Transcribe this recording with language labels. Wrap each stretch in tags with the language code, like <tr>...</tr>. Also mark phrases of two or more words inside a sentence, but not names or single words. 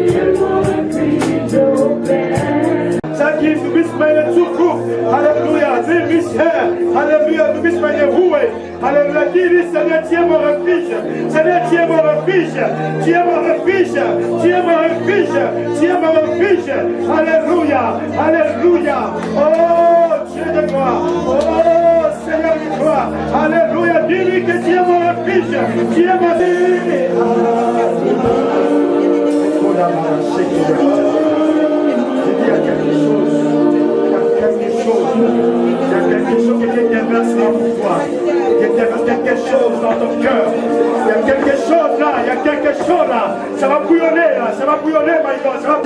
<de>Sag ihm, du bist meine Zukunft. Halleluja, nimm mich her. Halleluja, du bist meine Ruhe.</de> <fr>Halleluja, dis, Seigneur, tu es mon refuge. Seigneur, tu es mon refuge. Tu es mon refuge. Tu es mon refuge. Tu es mon refuge. Alléluia, alléluia. Oh, Dieu de gloire. Oh, Seigneur de gloire. Alléluia, dis-lui que tu es mon refuge. Tu es mon il y a quelque chose, il y a quelque chose qui te déverse dans ton toi, il y a quelque chose dans ton cœur, il y a quelque chose là, il y a quelque chose là, ça va bouillonner là, ça va bouillonner,</fr> <en>my God,</en> <fr>ça va...</fr>